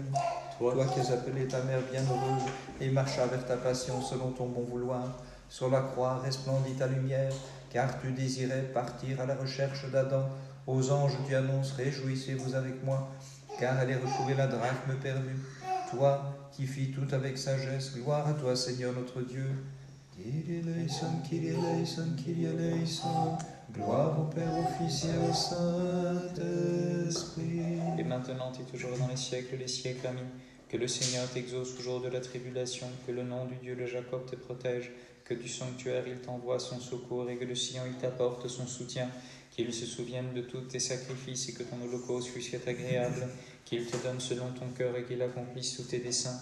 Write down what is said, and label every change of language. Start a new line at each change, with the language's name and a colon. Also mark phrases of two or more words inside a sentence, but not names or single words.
French: Toi qui as appelé ta mère bienheureuse et marcha vers ta passion selon ton bon vouloir, sur la croix resplendit ta lumière, car tu désirais partir à la recherche d'Adam. Aux anges tu annonces, réjouissez-vous avec moi, car elle est retrouvée la drachme perdue. Toi qui fis tout avec sagesse, gloire à toi, Seigneur notre Dieu.
Greek: Kyrie eleison, Kyrie eleison, Kyrie eleison.
French: Gloire au Père, au Fils et au Saint-Esprit. Et maintenant et toujours dans les siècles des siècles. Amen. Que le Seigneur t'exauce au jour de la tribulation, que le nom du Dieu de Jacob te protège, que du sanctuaire il t'envoie son secours et que de Sion il t'apporte son soutien, qu'il se souvienne de tous tes sacrifices et que ton holocauste lui soit agréable, qu'il te donne selon ton cœur et qu'il accomplisse tous tes desseins.